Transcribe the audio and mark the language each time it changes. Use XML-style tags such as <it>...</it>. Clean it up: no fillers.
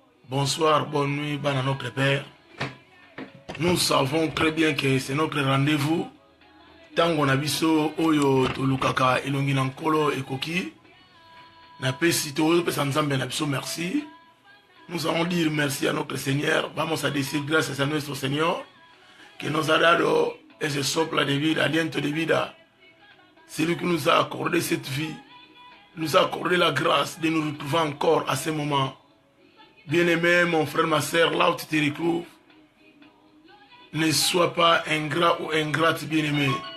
<fr>Bonsoir, bonne nuit, à notre Père. Nous savons très bien que c'est notre rendez-vous.</fr> <ln>Tango na biso oyo tolukaka elongi na nkolo ekoki. Na pesi to pesa nzambe na biso merci.</ln> <fr>Nous allons dire merci à notre Seigneur.</fr> <es>Vamos a decir gracias a nuestro Señor que nos ha dado ese soplo de vida, aliento de vida.</es> <fr>C'est lui qui nous a accordé cette vie. Nous a accordé la grâce de nous retrouver encore à ce moment. Bien-aimé, mon frère, ma soeur, là où tu te retrouves, ne sois pas ingrat ou ingrate, bien-aimé.</fr>